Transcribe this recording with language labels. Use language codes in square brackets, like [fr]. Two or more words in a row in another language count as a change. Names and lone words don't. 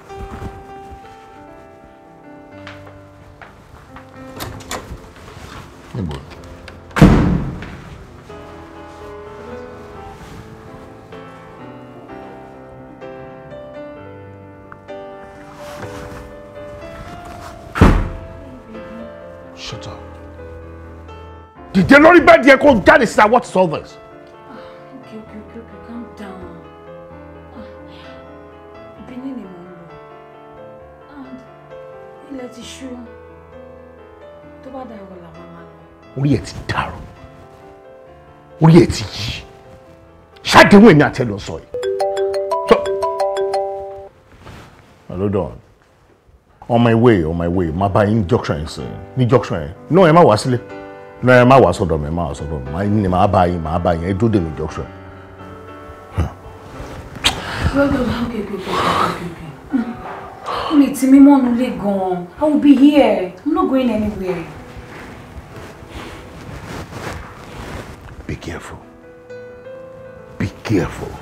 [yo] Níbo? [en] Shut up. [yo] Dìde lórí bẹ́ẹ̀dì ẹ kó jáde síta, [en] what is all this? [yo] Orí ẹ̀ ti dàrú, orí ẹ̀ ti yí, ṣáàdéhùn èmi àti ẹ lọ sọ yìí. [en] Hello Don, on my way, [yo] má bá yín junction yẹn sẹ́yìn, ní junction yẹn, náà ẹ má wá sílé, náà ẹ má wá sọ́dọ̀ mi, má bá yín, ẹ dúró dè mí junction. [en] Okay. Me money gone. I will be here. I'm not going anywhere. Be careful. Be careful.